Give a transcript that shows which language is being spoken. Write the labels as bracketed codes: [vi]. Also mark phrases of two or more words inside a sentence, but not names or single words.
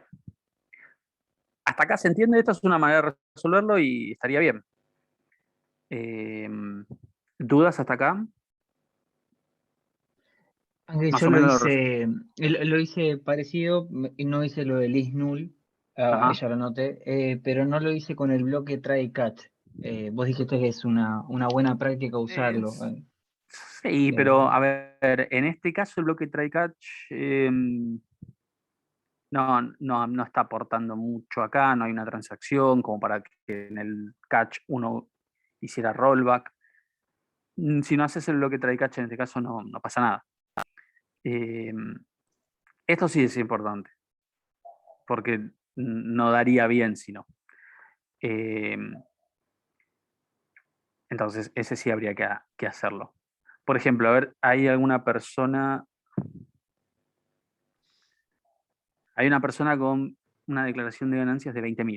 [es] Hasta acá se entiende, esto es una manera de resolverlo y estaría bien. ¿Dudas hasta acá? Aunque Más yo o lo menos hice, lo hice parecido, y no hice lo del [en] is null, [es] Ajá. ya lo noté, pero no lo hice con el bloque [en] try catch. [es] Vos dijiste que es una buena práctica usarlo. Sí, pero a ver, en este caso el bloque [en] try catch [es] no está aportando mucho acá, no hay una transacción como para que en el catch uno hiciera rollback. Si no haces el bloque [en] try catch [es] en este caso no pasa nada. Esto sí es importante. porque no daría bien si no. Entonces, ese sí habría que hacerlo. Por ejemplo, a ver, hay una persona con una declaración de ganancias de 20.000.